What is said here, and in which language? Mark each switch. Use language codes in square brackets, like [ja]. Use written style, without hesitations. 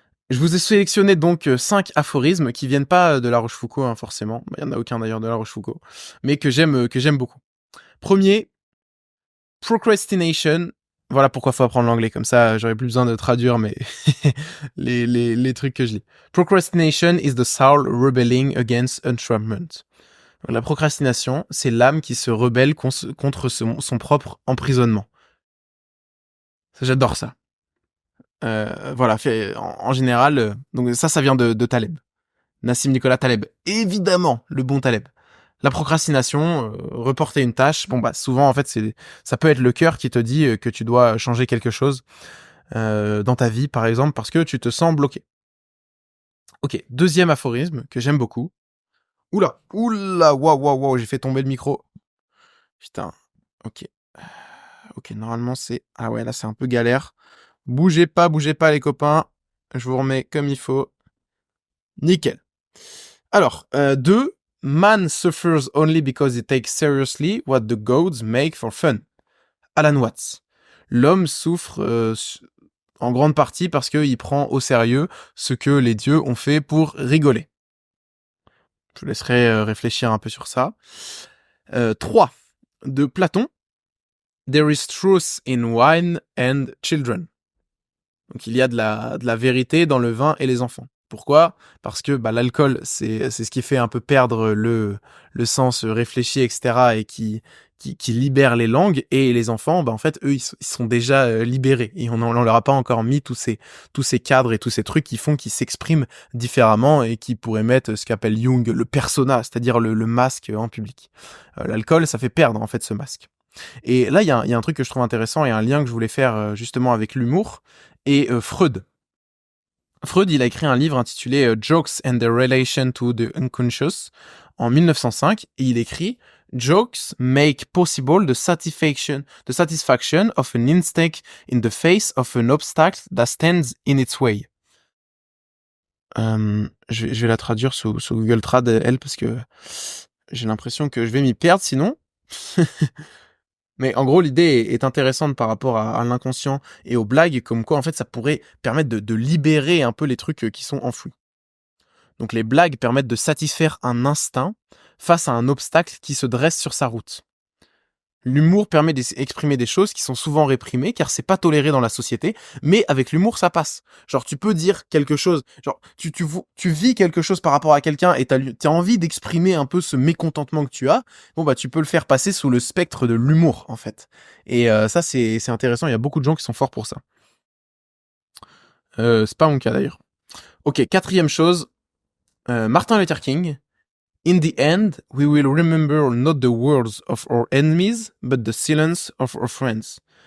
[fr] Je vous ai sélectionné donc 5 aphorismes qui viennent pas de La Rochefoucauld, hein, forcément. Il y en a aucun d'ailleurs de La Rochefoucauld, mais que j'aime beaucoup. Premier, procrastination. Voilà pourquoi faut apprendre l'anglais, comme ça j'aurais plus besoin de traduire mais les trucs que je lis. [en] Procrastination is the soul rebelling against entrapment. [fr] Donc, la procrastination, c'est l'âme qui se rebelle contre son propre emprisonnement. J'adore ça. Voilà, en général, donc ça vient de Taleb. Nassim Nicolas Taleb. Évidemment, le bon Taleb. La procrastination, reporter une tâche, bon bah souvent en fait ça peut être le cœur qui te dit que tu dois changer quelque chose dans ta vie par exemple parce que tu te sens bloqué. Ok, deuxième aphorisme que j'aime beaucoup. Oula, waouh, j'ai fait tomber le micro. Putain, ok. Ok, normalement c'est... Ah ouais, là c'est un peu galère. Bougez pas les copains. Je vous remets comme il faut. Nickel. Alors, 2. [en] Man suffers only because he takes seriously what the gods make for fun. [fr] Alan Watts. L'homme souffre en grande partie parce qu'il prend au sérieux ce que les dieux ont fait pour rigoler. Je vous laisserai réfléchir un peu sur ça. 3. De Platon. [en] There is truth in wine and children. [fr] Donc il y a de la vérité dans le vin et les enfants. Pourquoi ? Parce que l'alcool, c'est ce qui fait un peu perdre le sens réfléchi, etc. et qui libère les langues. Et les enfants, en fait, eux, ils sont déjà libérés. Et on leur a pas encore mis tous ces cadres et tous ces trucs qui font qu'ils s'expriment différemment et qui pourraient mettre ce qu'appelle Jung le persona, c'est-à-dire le masque en public. L'alcool, ça fait perdre en fait ce masque. Et là, il y a un truc que je trouve intéressant et un lien que je voulais faire justement avec l'humour et Freud. Freud, il a écrit un livre intitulé Jokes and their Relation to the Unconscious en 1905 et il écrit [en] Jokes make possible the satisfaction of an instinct in the face of an obstacle that stands in its way. [fr] Je vais la traduire sous Google Trad, elle, parce que j'ai l'impression que je vais m'y perdre sinon. Mais en gros, l'idée est intéressante par rapport à l'inconscient et aux blagues, comme quoi en fait ça pourrait permettre de libérer un peu les trucs qui sont enfouis. Donc les blagues permettent de satisfaire un instinct face à un obstacle qui se dresse sur sa route. L'humour permet d'exprimer des choses qui sont souvent réprimées car c'est pas toléré dans la société, mais avec l'humour ça passe. Genre tu peux dire quelque chose, genre tu vis quelque chose par rapport à quelqu'un et t'as envie d'exprimer un peu ce mécontentement que tu as, bon bah tu peux le faire passer sous le spectre de l'humour en fait. Et ça c'est intéressant, il y a beaucoup de gens qui sont forts pour ça. C'est pas mon cas d'ailleurs. Ok, quatrième chose, Martin Luther King. [en] In the end, we will remember not the words of our enemies, but the silence of our friends.